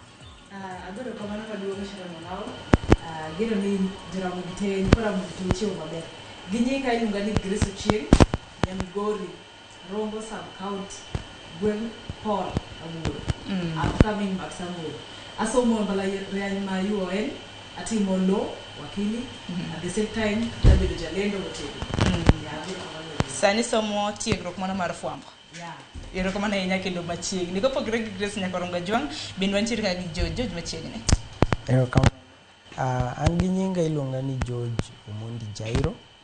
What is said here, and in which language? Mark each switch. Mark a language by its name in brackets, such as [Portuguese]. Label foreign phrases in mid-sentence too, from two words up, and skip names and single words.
[Luo (Kenya and Tanzania)] Adoro kamano maduong' Sharon Ongao. Gino ni Jaramogi te Jaramogi te chiwo maber. Gi nyinga iluonga ni Grace Ochieng, Nyamigori, Rombo Sub County, Gweng' Paul Amuro. Upcoming Maxamuro. Asomo mbalariany ma UON, atimo law, wakili, [English] at the same time [Luo (Kenya and Tanzania)] tabedo jalendo hoteli. Sani somo tiegruok mana mar fwambo. Ero kama na inya kendo machiegni. Kopogore gi Grace Nyakorongo John bin wantiere ka gi George machiegni. Ero kama an gi nyinga iluonga ni George Omondi Jairo.